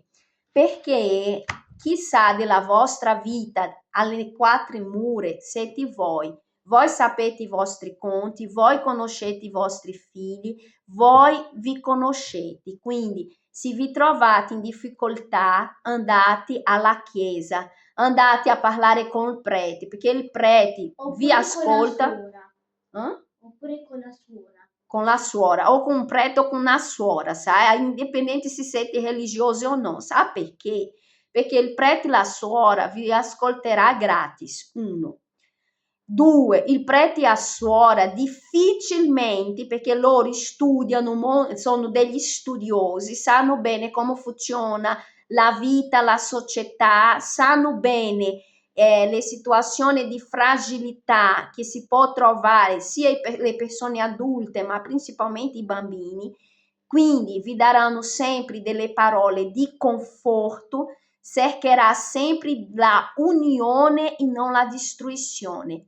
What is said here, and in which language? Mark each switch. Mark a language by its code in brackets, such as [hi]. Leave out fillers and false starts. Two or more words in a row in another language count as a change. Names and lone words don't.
[it] Perché chissà della vostra vita alle 4 mura siete voi sapete i vostri conti, voi conoscete i vostri figli, voi vi conoscete, quindi se vi trovate in difficoltà andate alla chiesa, andate a parlare con il prete, perché il prete vi ascolta. Oppure con la suora. com la suora, [pt] ou com um preto ou com [it] una suora, sai? Indipendente se siete religiosi o [pt] não. Sabe [it] perché? Perché il prete e la suora vi ascolterà gratis, 1. 2, il prete e la suora difficilmente, perché loro studiano, sono degli studiosi, sanno bene come funziona la vita, la società, sanno bene le situazioni di fragilità che si può trovare sia le persone adulte, ma principalmente i bambini, quindi vi daranno sempre delle parole di conforto, cercherà sempre la unione e non la distruzione.